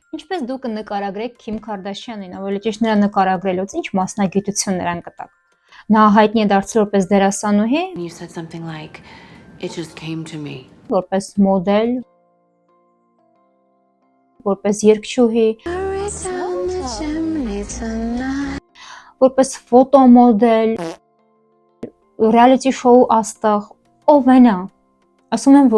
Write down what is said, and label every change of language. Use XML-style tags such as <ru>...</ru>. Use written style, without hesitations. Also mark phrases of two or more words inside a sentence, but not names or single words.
<hy>Ինչպես դուք կնկարագրեք Քիմ Քարդաշյանին, ավելի ճիշտ նրա նկարագրելուց ինչ մասնագիտություն նրան կտաք։ Նա հայտնի է դարձել որպես դերասանուհի,</hy> <en>You said something like, it just came to me.</en> <hy>որպես մոդել, որպես երգչուհի, որպես ֆոտոմոդել, ռեալիթի շոու աստղ, ով է նա։ Ասում են,</hy>